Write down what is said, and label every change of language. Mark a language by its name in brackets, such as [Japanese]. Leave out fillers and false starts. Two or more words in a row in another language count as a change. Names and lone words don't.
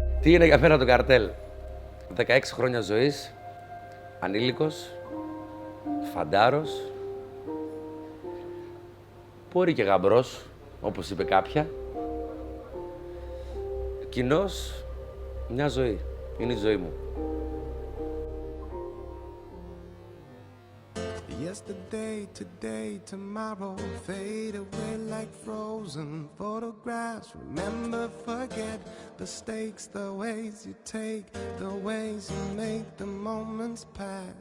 [Greek] Τι είναι για μένα το καρτέλ? 16 χρόνια ζωής, ανήλικος, φαντάρος, μπορεί και γαμπρός, όπως είπε κάποια. Κοινώς, μια ζωή. Είναι η ζωή μου. [English] Yesterday, today, tomorrow fade away like frozen photographs. Remember, forget the stakes, the ways you take, the ways you make the moments pass.